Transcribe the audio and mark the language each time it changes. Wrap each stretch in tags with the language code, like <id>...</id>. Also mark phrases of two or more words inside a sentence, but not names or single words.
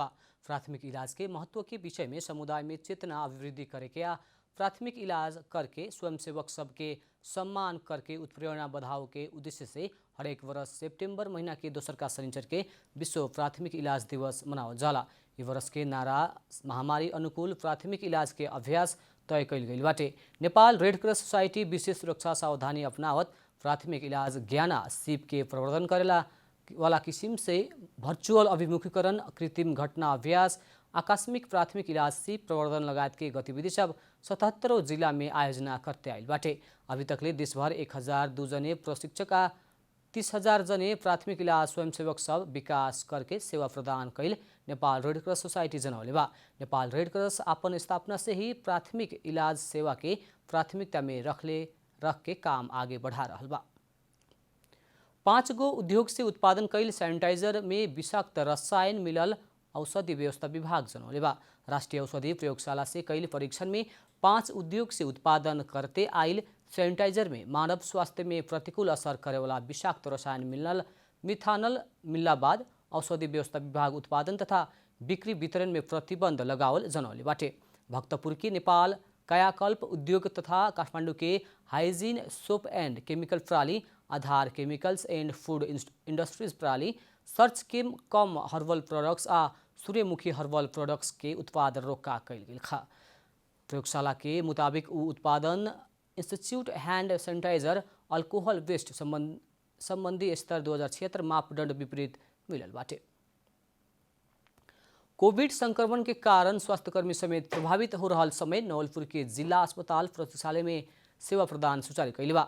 <bho>प्राथमिक इलाज के महत्व के विषय में समुदाय में चेतना अभिवृद्धि करे के प्राथमिक इलाज करके स्वयंसेवक सबके सम्मान करके उत्प्रेरणा बढ़ाओ के उद्देश्य से हरेक वर्ष सितंबर महीना के दोसर का शनिचर के विश्व प्राथमिक इलाज दिवस मनावल जाला। इस वर्ष के नारा महामारी अनुकूल प्राथमिक इलाज के अभ्यास तय कल गई बाटे। नेपाल रेड क्रॉस सोसाइटी विशेष सुरक्षा सावधानी अपनावत प्राथमिक इलाज ज्ञाना सिप के प्रवर्धन करेला वाला किस्म से वर्चुअल अभिमुखीकरण, कृत्रिम घटना अभ्यास, आकस्मिक प्राथमिक इलाज सिप प्रवर्धन लगायत के गतिविधि सब 77 जिला में आयोजना करते आयल बाटे। अभी तकले देशभर 1002 जने प्रशिक्षक 30,000 जने प्राथमिक इलाज स्वयंसेवक सब विकास करके सेवा प्रदान कैल नेपाल रेड क्रॉस सोसाइटी जनौले बा। नेपाल रेड क्रॉस अपन स्थापना से ही प्राथमिक इलाज सेवा के प्राथमिकता में रख के काम आगे बढ़ा रहा बा। 5 गो उद्योग से उत्पादन कैल सैनिटाइजर में विषाक्त रसायन मिलल औषधि व्यवस्था विभाग जनौले बा। राष्ट्रीय औषधि प्रयोगशाला से कैल परीक्षण में 5 उद्योग से उत्पादन करते आइल सैनिटाइजर में मानव स्वास्थ्य में प्रतिकूल असर करे वाला विषाक्त रसायन मिलल मिथानल मिलला बाद औषधि व्यवस्था विभाग उत्पादन तथा बिक्री वितरण में प्रतिबंध लगावल जनौले बाटे। भक्तपुर की नेपाल कायाकल्प उद्योग तथा काठमाडौँ के हाइजीन सोप एंड केमिकल प्रणाली, आधार केमिकल्स एंड फूड इंडस्ट्रीज प्रणाली, सर्च केम कम हर्बल प्रोडक्ट्स आ सूर्यमुखी हर्बल प्रोडक्ट्स के उत्पादन रोका कैल गेल खा। प्रयोगशाला के मुताबिक उ उत्पादन इंस्टीट्यूट हैंड सैनिटाइजर अल्कोहल वेस्ट संबंधी स्तर 2076 मापदंड विपरीत मिलल बाटे। कोविड संक्रमण के कारण स्वास्थ्यकर्मी समेत प्रभावित हो रहा समय नवलपुर के जिला अस्पताल प्रतीक्षालय में सेवा प्रदान सुचारू कैल बा।</bho>